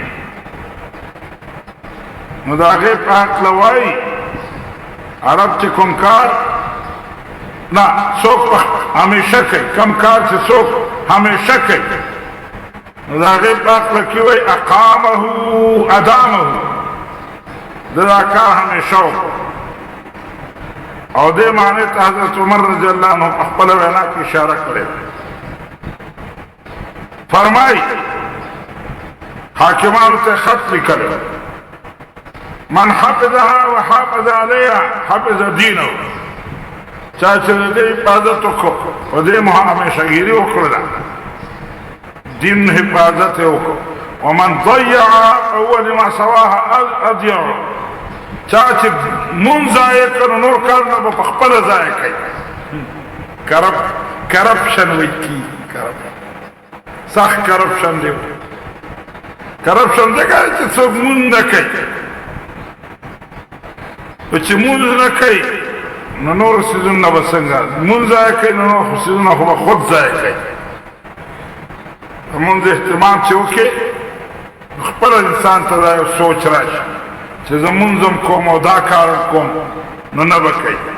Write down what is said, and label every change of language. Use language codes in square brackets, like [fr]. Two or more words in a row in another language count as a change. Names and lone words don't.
[ps] نو د هغې په هکله وایي عرب چې کوم کار نه څوک همیشه کوي کم کار چې څوک همیشه کوي نو د هغې په هکله کې وایي اقامه ادامه د دا کار همیشه وکړو او دې معنی ته حضرت عمر رضی الله عنه په خپله وینا کې اشاره کړې فرمایي حاکمانو ته خط لیکلی [ar] من حفظها وحافظ عليها حفظ دینه [ps] چا چې د دې حفاظت وکړو په دې همیشهګیري وکړله دین حفاظت یې وکړو [ar] ومن ضيع اول ما سواها اضيع [ps] چا چې مونځ ضایع کړو نور کارونه به په خپله ضایع کوي کرپشن وایي کېږي سخت کرپشن دی کرپشن ځکه چې څوک مونځ نه کوي نو چې مونځ نه کوي نو نور څیزونه به څنګه مونځ ضایع کوي نو نور څیزونه خو به خود ضایع کوي د مونځ اهتمام چې وکړي خپله انسان ته دا یو سوچ راشي چې زه مونځم کوم او دا کار کوم نو نه به کوي